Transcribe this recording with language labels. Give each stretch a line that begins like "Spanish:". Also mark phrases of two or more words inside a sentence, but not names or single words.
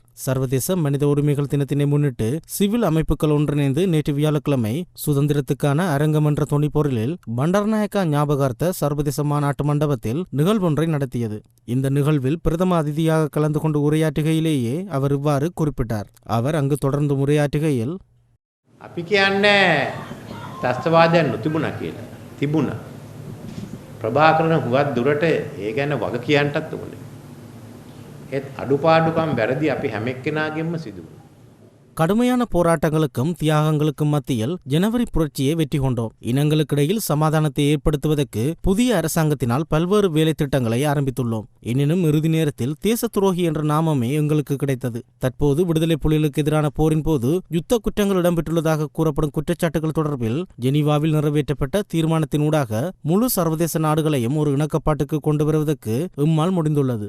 Tamil: சர்வதேச மனித உரிமைகள் தினத்தினை முன்னிட்டு சிவில் அமைப்புகள் ஒன்றிணைந்து நேற்று வியாழக்கிழமை சுதந்திரத்துக்கான அரங்கம் என்ற துணிப்பொருளில் பண்டாரநாயக்கா ஞாபகார்த்த சர்வதேச மாநாட்டு மண்டபத்தில் நிகழ்வொன்றை நடத்தியது. இந்த நிகழ்வில் பிரதம அதிதியாக கலந்து கொண்டு உரையாற்றுகையிலேயே அவர் இவ்வாறு குறிப்பிட்டார். அவர் அங்கு தொடர்ந்து உரையாற்றுகையில்,
Sinhala: අපි කියන්නේ ත්‍රස්තවාදයක් නොතිබුණා කියලා. තිබුණා. ප්‍රභාකරන හුවත් දුරට ඒ ගැන වග කියන්නටත් ඕනේ. ඒත් අඩුපාඩුකම් වැරදි අපි හැම එක්කෙනාගෙන්ම සිදු වුණා.
Tamil: கடுமையான போராட்டங்களுக்கும் தியாகங்களுக்கும் மத்தியில் ஜனவரி புரட்சியை வெற்றி கொண்டோம். இனங்களுக்கிடையில் சமாதானத்தை ஏற்படுத்துவதற்கு புதிய அரசாங்கத்தினால் பல்வேறு வேலை திட்டங்களை ஆரம்பித்துள்ளோம். எனினும் இறுதி நேரத்தில் தேச துரோகி என்ற நாமமே எங்களுக்கு கிடைத்தது. தற்போது விடுதலை புலிகளுக்கு எதிரான போரின் போது யுத்த குற்றங்கள் இடம்பெற்றுள்ளதாக கூறப்படும் குற்றச்சாட்டுகள் தொடர்பில் ஜெனீவாவில் நிறைவேற்றப்பட்ட தீர்மானத்தினூடாக முழு சர்வதேச நாடுகளையும் ஒரு இணக்கப்பாட்டுக்கு கொண்டு வருவதற்கு இம்மால் முடிந்துள்ளது.